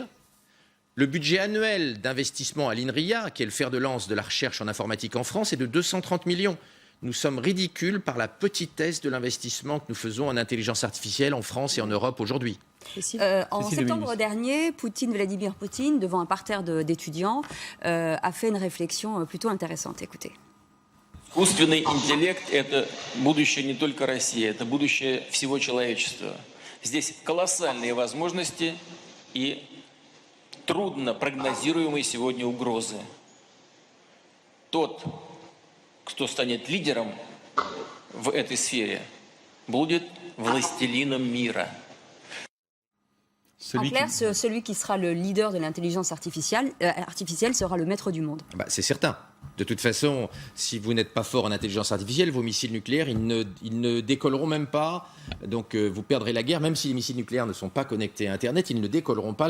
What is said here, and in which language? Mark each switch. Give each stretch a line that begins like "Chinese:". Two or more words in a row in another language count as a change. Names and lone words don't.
French: Le budget annuel d'investissement à l'INRIA, qui est le fer de lance de la recherche en informatique en France, est de 230 millions. Nous sommes ridicules par la petitesse de l'investissement que nous faisons en intelligence artificielle en France et en Europe aujourd'hui. En septembre dernier, Vladimir Poutine, devant un parterre d'étudiants, a fait une réflexion plutôt intéressante. Écoutez.
Russian: Искусственный интеллект – это будущее не только России, это будущее всего человечества. Здесь колоссальные возможности и трудно прогнозируемые сегодня угрозы. Тот, кто станет лидером в этой сфере, будет властелином мира.
French: En clair, celui qui sera le leader de l'intelligence artificielle sera le maître du monde. C'est certain. De toute façon, si vous n'êtes pas fort en intelligence artificielle, vos missiles nucléaires, ils ne décolleront même pas. Donc vous perdrez la guerre. Même si les missiles nucléaires ne sont pas connectés à Internet, ils ne décolleront pas.